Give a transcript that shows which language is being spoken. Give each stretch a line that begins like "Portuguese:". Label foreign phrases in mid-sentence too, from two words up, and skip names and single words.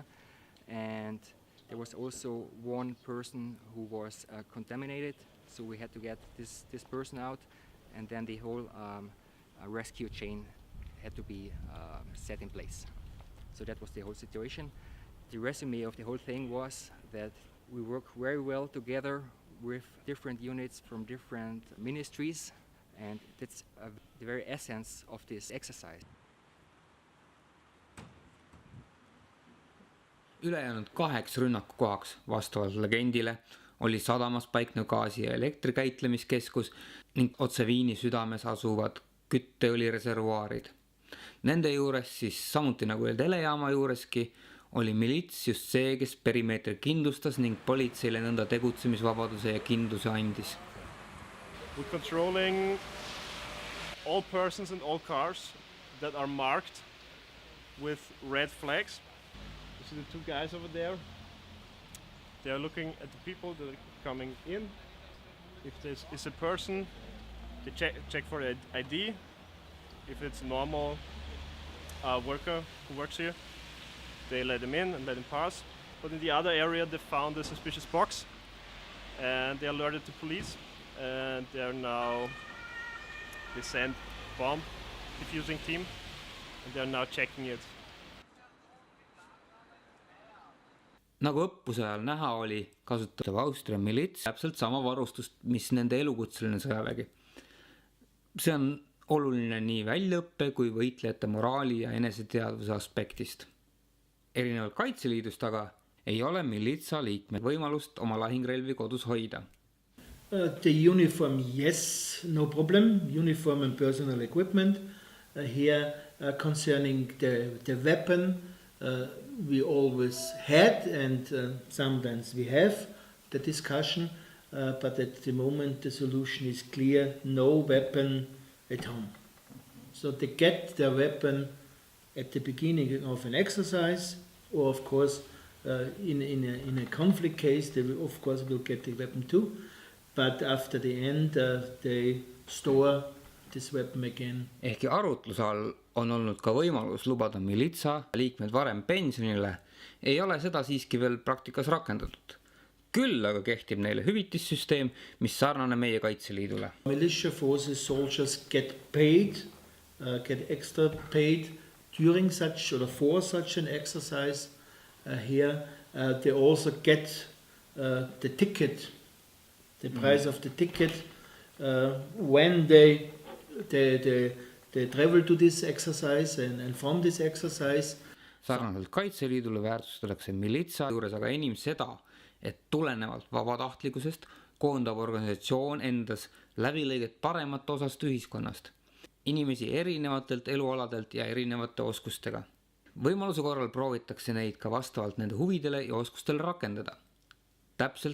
English: And there was also one person who was contaminated, so we had to get this person out, and then the whole rescue chain had to be set in place. So that was the whole situation. The resume of the whole thing was that we work very well together with different units from different ministries. And that's the very essence of this exercise.
Estonian: Ülejäänud 8 rünnakukohaks vastavalt legendile oli sadamas paiknev gaasi- ja elektrikäitlemiskeskus ning otse Viini südames asuvad kütteõlireservuaarid. Nende juures siis samuti nagu telejaama juureski oli milits just see, kes perimeetri kindlustas ning politseile nõnda tegutsemisvabaduse ja kindluse andis.
English: We're controlling all persons and all cars that are marked with red flags. You see the 2 guys over there? They are looking at the people that are coming in. If this is a person, they check for the ID. If it's a normal worker who works here, they let him in and let him pass. But in the other area, they found a suspicious box and they alerted the police. And they sent bomb defusing team, and they are now checking it.
Estonian: Nagu õppuse ajal näha oli, kasutav Austria milits täpselt sama varustust, mis nende elukutseline sõjavägi. See on oluline nii väljaõppe kui võitlejate moraali ja eneseteadvuse aspektist. Erinevalt Kaitseliidust aga ei ole militsa liikmed võimalust oma lahingrelvi kodus hoida.
English: The uniform, yes, no problem. Uniform and personal equipment. Here, concerning the weapon, we always had and sometimes we have the discussion, but at the moment the solution is clear, no weapon at home. So they get their weapon at the beginning of an exercise, or of course in a conflict case they will, of course will get the weapon too, but after the end they store this weapon again.
Estonian: Ehkki arutluse all on olnud ka võimalus lubada militsa liikmed varem pensionile, ei ole seda siiski veel praktikas rakendatud. Küll aga kehtib neile hüvitissüsteem, mis sarnane meie Kaitseliidule.
English: Militia forces soldiers get paid, get extra paid during such or for such an exercise. Here they also get the ticket, the price of the ticket when they travel to this exercise and from this exercise.
Estonian: Sarnaselt Kaitseliidule väärtustatakse militsa juures aga enim seda, et tulenevalt vabatahtlikkusest koondab organisatsioon endas läbilõiget paremat osast ühiskonnast. Inimesi erinevatelt elualadelt ja erinevate oskustega. Võimaluse korral proovitakse neid ka vastavalt nende huvidele ja oskustele rakendada.